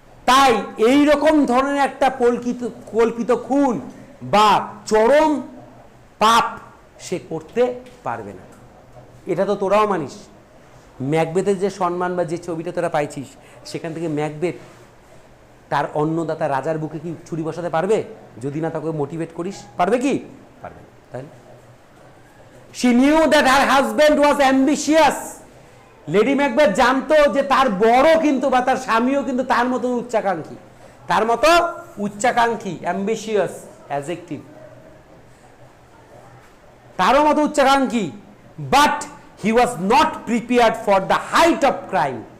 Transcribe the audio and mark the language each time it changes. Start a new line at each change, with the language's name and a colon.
Bangla: তাই এই রকম ধরনের একটা কল্পিত খুন বা চরম পাপ সে করতে পারবে না। এটা তো তোরাও মানিস। ম্যাকবেথের যে সম্মান বা যে ছবিটা তোরা পাইছিস, সেখান থেকে ম্যাকবেথ তার অন্নদাতা রাজার বুকে কি ছুরি বসাতে পারবে যদি না তাকে মোটিভেট করিস? পারবে কি? পারবে না।
English: তাহলে she knew that her husband was ambitious.
Bangla: Lady Macbeth জানতো যে তার বড় কিন্তু বা তার স্বামীও কিন্তু তার মতো উচ্চাকাঙ্ক্ষী, তার মতো উচ্চাকাঙ্ক্ষী, অ্যাম্বিশিয়াস অ্যাডজেক্টিভ, তারও মতো উচ্চাকাঙ্ক্ষী।
English: But he was not prepared for the height of crime.